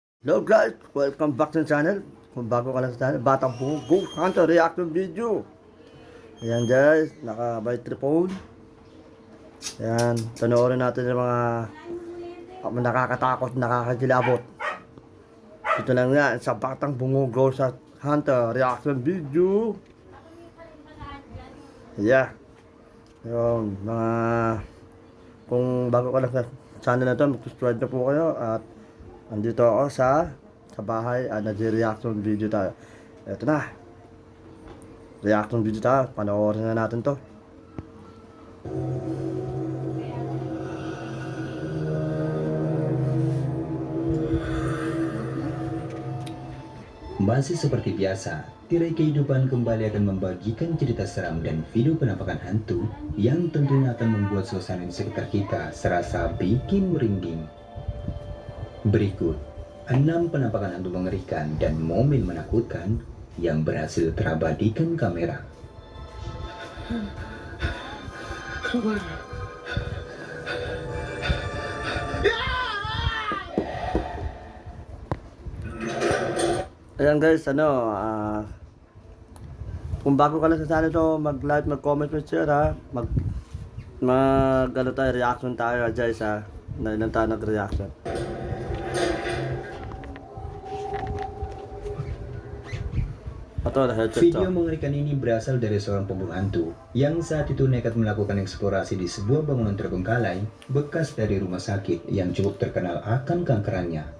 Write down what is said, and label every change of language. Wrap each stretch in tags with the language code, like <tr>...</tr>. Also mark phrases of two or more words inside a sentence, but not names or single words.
<en>Hello guys, welcome back to the channel.</en> <tl>Kung bago ka lang sa channel, Batang Bungo Ghost Hunter</tl> <en>reaction video.</en> <tl>Ayan guys, naka by phone. Ayan, panoorin natin yung mga nakakatakot, nakakakilabot. Ito lang nga, sa Batang Bungo Ghost Hunter</tl> <en>reaction video.</en> <tl>Yeah. Yung mga kung bago ka lang sa channel na to, mag-subscribe na po kayo at andito ako sa bahay at nag-</tl> <en>reaction video</en> <tl>tayo. Ito na.</tl> <en>Reaction video</en> <tl>tayo. Panoorin na natin to.</tl> <id>Masih seperti biasa, tirai kehidupan kembali akan membagikan cerita seram dan video penampakan hantu yang tentunya akan membuat suasana di sekitar kita serasa bikin merinding. Berikut 6 penampakan hantu mengerikan dan momen menakutkan yang berhasil terabadikan kamera.</id> <tl>Ayan guys, kung bago ka lang sa channel to, mag-like, mag-comment, mag-share ha. Tayo, reaction tayo guys ha. Na ilan tayo nag-reaction.</tl> <id>Video mengerikan ini berasal dari seorang pemburu hantu yang saat itu nekat melakukan eksplorasi di sebuah bangunan terbengkalai bekas dari rumah sakit yang cukup terkenal akan kankerannya.</id>